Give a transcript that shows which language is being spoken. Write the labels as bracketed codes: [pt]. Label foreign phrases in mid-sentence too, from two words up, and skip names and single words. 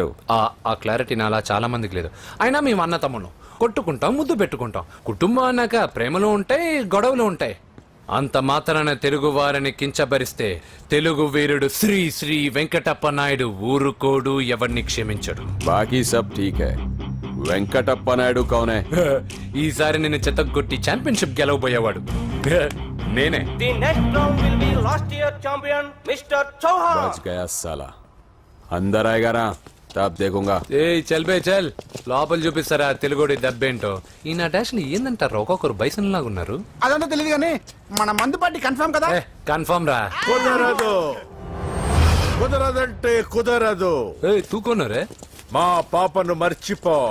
[te] ఆ క్లారిటీ నాలా చాలా మందికి లేదు. అయినా మేము అన్న తమ్ముడు కొట్టుకుంటాం, ముద్దు పెట్టుకుంటాం. కుటుంబం అన్నాక ప్రేమలు ఉంటాయి, గొడవలు ఉంటాయి. అంత మాత్రాన తెలుగు వారిని కించబరిస్తే తెలుగు వీరుడు శ్రీ శ్రీ వెంకటప్ప నాయుడు ఊరుకోడు, ఎవరిని క్షమించడు. [hi] बाकी सब ठीक है. వెంకటప్ప నాయుడు कौने? [te] ఈసారి నేను చెత్తగొట్టి ఛాంపియన్షిప్ గెలవబోయేవాడు నేనే. [en] The next round will be last year champion Mister Chauhan. [hi] बच गया साला. अंदर आएगा ना तब देखूंगा. ए चल बे चल, [te] లోపల చూపిస్తారా తెలుగుడి దెబ్బేంటో. ఈ నా డాష్ ని ఏందంటారు, ఒక్కొక్కరు బైసన్ లాగా ఉన్నారు. అదంతా తెలియదు కానీ మన మందు పార్టీ కన్ఫర్మ్ కదా. కన్ఫర్మ్ రా. కుదరదు, కుదరదంటే కుదరదు. తూకోనరే మా పాపను మర్చిపో.